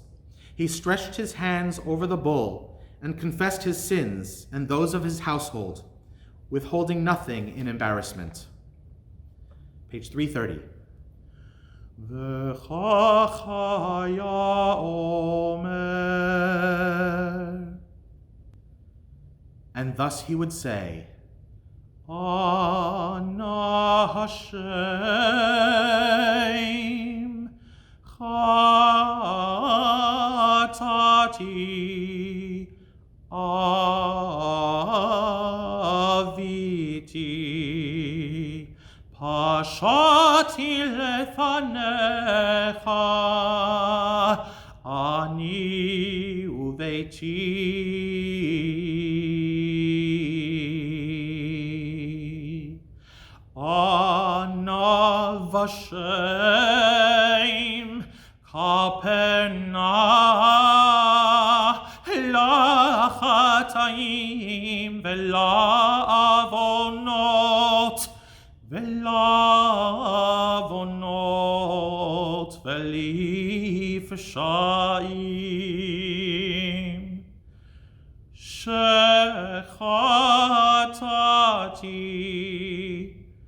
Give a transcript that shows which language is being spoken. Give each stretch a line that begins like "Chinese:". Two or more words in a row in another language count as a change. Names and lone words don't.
English: He stretched his hands over the bull and confessed his sins and those of his household, withholding nothing in embarrassment. Page 330. And thus he would say,
Hebrew: אנא השם חטאתי עויתי פשעתי לפניך אני וביתי ana והשם כפר נא לחטאים ולעונות ולפשעים שחטאתי